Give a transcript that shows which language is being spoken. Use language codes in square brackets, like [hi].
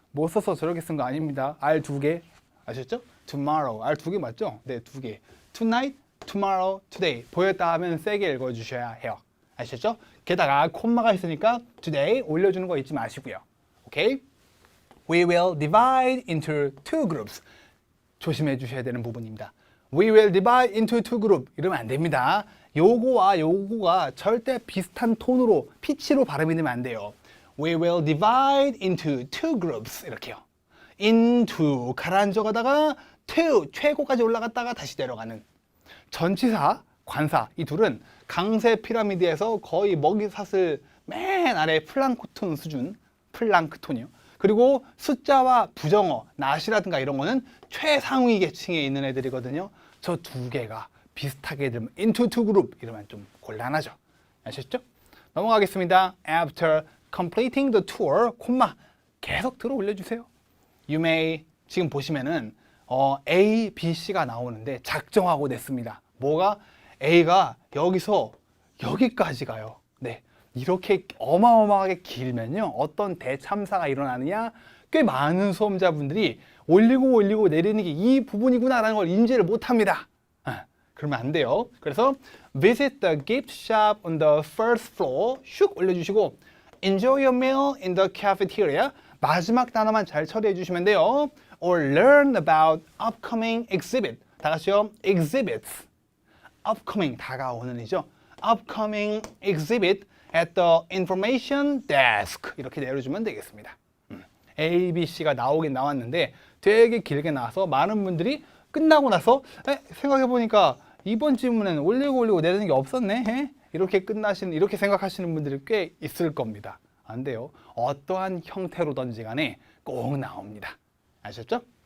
[ko] 뭐 써서 저렇게 쓴 거 아닙니다. R 두 개 아셨죠? tomorrow R 두 개 맞죠? 네, 두 개. [en] tonight, tomorrow, today [ko] 보였다 하면 세게 읽어주셔야 해요. 아셨죠? 게다가 콤마가 있으니까 today 올려주는 거 잊지 마시고요. 오케이? [en] We will divide into two groups. [ko] 조심해 주셔야 되는 부분입니다. [en] We will divide into two groups. [ko] 이러면 안 됩니다. 요거와 요거가 절대 비슷한 톤으로, 피치로 발음이 되면 안 돼요. [en] We will divide into two groups. [ko] 이렇게요. into 가라앉아가다가 to 최고까지 올라갔다가 다시 내려가는. 전치사, 관사 이 둘은 강세 피라미드에서 거의 먹이사슬 맨 아래 플랑크톤 수준, 플랑크톤이요. 그리고 숫자와 부정어, not이라든가 이런 거는 최상위 계층에 있는 애들이거든요. 저 두 개가 비슷하게 들면 [en] into two group [ko] 이러면 좀 곤란하죠. 아셨죠? 넘어가겠습니다. [en] After completing the tour, [ko] 콤마 계속 들어 올려주세요. [en] You may [ko] 지금 보시면은 A, B, C가 나오는데 작정하고 냈습니다. 뭐가? A가 여기서 여기까지 가요. 네. 이렇게 어마어마하게 길면요. 어떤 대참사가 일어나느냐? 꽤 많은 수험자분들이 올리고 내리는 게 이 부분이구나라는 걸 인지를 못합니다. 그러면 안 돼요. [en] 그래서 visit the gift shop on the first floor [ko] 슉 올려주시고 [en] enjoy your meal in the cafeteria [ko] 마지막 단어만 잘 처리해 주시면 돼요. [en] or learn about upcoming exhibit [ko] 다 같이요. [en] exhibits upcoming [ko] 다가오는이죠. [en] upcoming exhibit at the information desk [ko] 이렇게 내려주면 되겠습니다. A, B, C가 나오긴 나왔는데 되게 길게 나와서 많은 분들이 끝나고 나서 생각해보니까 이번 질문에는 올리고 내리는 게 없었네 이렇게 이렇게 생각하시는 분들이 꽤 있을 겁니다. 안 돼요. 어떠한 형태로든지 간에 꼭 나옵니다. 아셨죠?